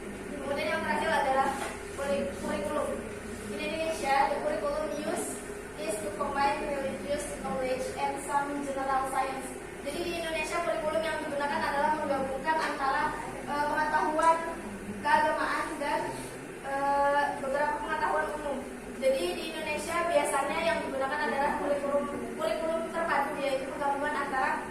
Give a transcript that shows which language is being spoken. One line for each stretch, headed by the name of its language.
Indonesian: Kemudian yang terakhir adalah kurikulum.
English: In Indonesia, the curriculum used is to combine religious knowledge and some general science.
Indonesian: Jadi di Indonesia kurikulum yang digunakan adalah menggabungkan antara pengetahuan keagamaan dan beberapa pengetahuan umum. Jadi di Indonesia biasanya yang digunakan adalah kurikulum terpadu, yaitu penggabungan antara